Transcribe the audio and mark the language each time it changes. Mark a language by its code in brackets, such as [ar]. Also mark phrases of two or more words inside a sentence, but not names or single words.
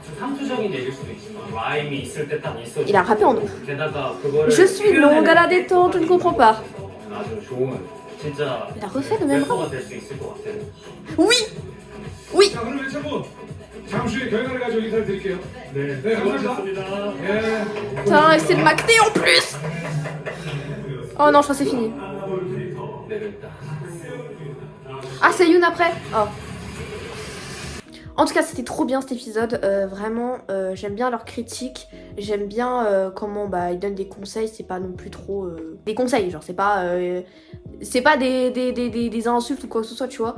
[ko] 상투적인 얘기일 수도 있지만 라임이 있을 때 딱 있어. [fr] Il a rappé en ouf. [ko] 게다가 그거를 [fr] Je suis longue à la détente, je ne comprends pas. [ko] 아주 좋은 진짜 [fr] Il a refait le même rap. [ko] 래퍼가 될 수 있을 것 같아요. [fr] Oui. Oui. [ko] 자, 그럼 1차분 잠시 후에 결과를 가지고 인사를 드릴게요. 네, 감사합니다. 예. [fr] Putain, c'est de m'acter en plus. Oh non, je crois que c'est fini. [ko] 내렸다. [fr] Ah, c'est Yoon après. Oh. En tout cas, c'était trop bien cet épisode. Vraiment, j'aime bien leurs critiques. J'aime bien comment ils donnent des conseils. C'est pas non plus trop des conseils, genre c'est pas des insultes ou quoi que ce soit, tu vois.